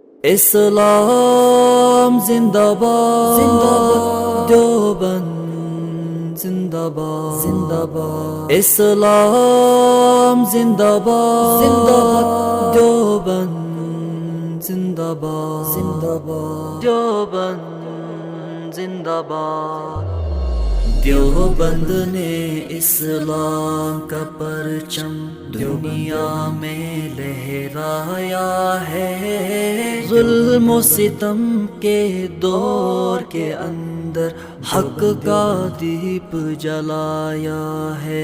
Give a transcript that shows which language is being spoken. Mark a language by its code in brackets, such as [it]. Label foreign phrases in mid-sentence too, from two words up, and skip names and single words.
[ur] اسلام زندہ باد، زندہ باد دیوبند زندہ باد، زندہ باد اسلام زندہ باد، زندہ باد دیوبند زندہ باد، زندہ باد دیوبند زندہ باد۔ دیوبند نے اسلام کا پرچم دنیا میں لہرایا ہے، ظلم و ستم کے دور کے اندر حق کا دیپ جلایا ہے۔